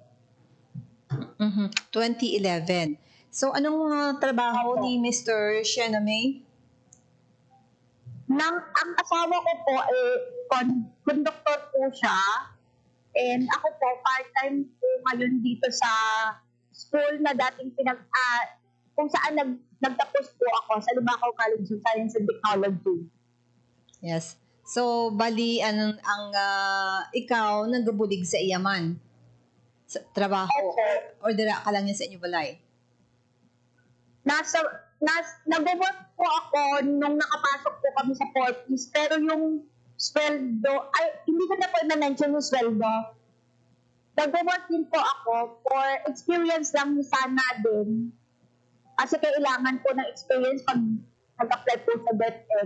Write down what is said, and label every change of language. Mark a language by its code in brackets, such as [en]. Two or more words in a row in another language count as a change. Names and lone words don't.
[tl] 2011. So, anong trabaho ni Mr. Sheena May? Ang asawa ko po, conductor po siya. And ako po, part-time po ngayon dito sa school na dating kung saan nagtapos po ako sa Libakaw College of Science and Technology. Yes. So, [hil] bali, ikaw nagabulig sa iyaman? Sa trabaho? Okay. Or dira ka lang yan sa inyo balay? [tl] Nag-work po ako nung nakapasok po kami sa Fortis, pero yung sweldo, hindi ko na po na-mention yung sweldo. Nag-work din po ako [en] for experience [tl] lang sana din. Kasi kailangan po ng experience pag nag-apply po sa DepEd.